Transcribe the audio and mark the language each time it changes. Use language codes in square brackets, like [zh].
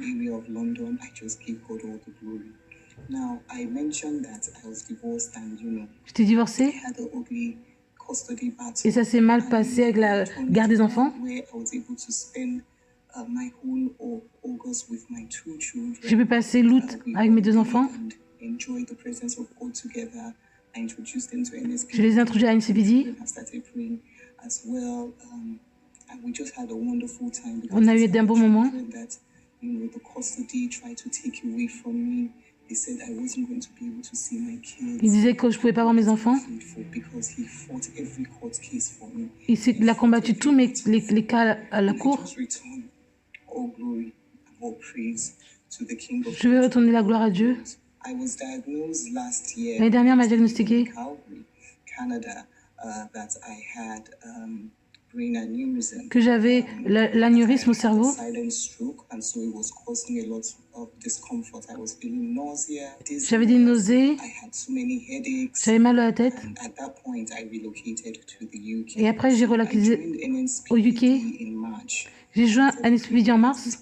[en] Area of London, I just give God all the glory. Now, I mentioned that I was divorced and [fr] J'étais divorcée. [en] I had an ugly custody battle. [fr] Et ça s'est mal passé avec la garde des enfants. [en] Where I was able to spend my whole August with my 2 children. [fr] J'ai pu passer l'août avec mes 2 enfants. [en] And enjoy the presence of God together. I introduced them to NSPPD. [fr] Je les ai introduits à NSPPD. [en] I started praying as well. And we just had a wonderful time. [fr] On a eu d'un bon moment. [en] That, the custody tried to take away from me. They said I wasn't going to be able to see my kids. [fr] Il disait que je pouvais pas voir mes enfants. [en] Because he fought every court case for me. [fr] Il a combattu tous les cas à la cour. [en] All glory and all praise to the King of [fr] Je vais retourner la gloire à Dieu. [en] I was diagnosed last year. [fr] L'année dernière, m'a diagnostiqué. [en] Calgary, Canada, that I had brain aneurysm. [fr] Que j'avais l'anévrisme au cerveau. [en] Silent stroke, and so it was causing a lot of discomfort. I was feeling nausea. [fr] J'avais des nausées. [en] I had so many headaches. [fr] J'avais mal à la tête. [en] And at that point, I relocated to the UK. [fr] Et après, j'ai relocalisé au UK. J'ai joint à NSPPD en mars.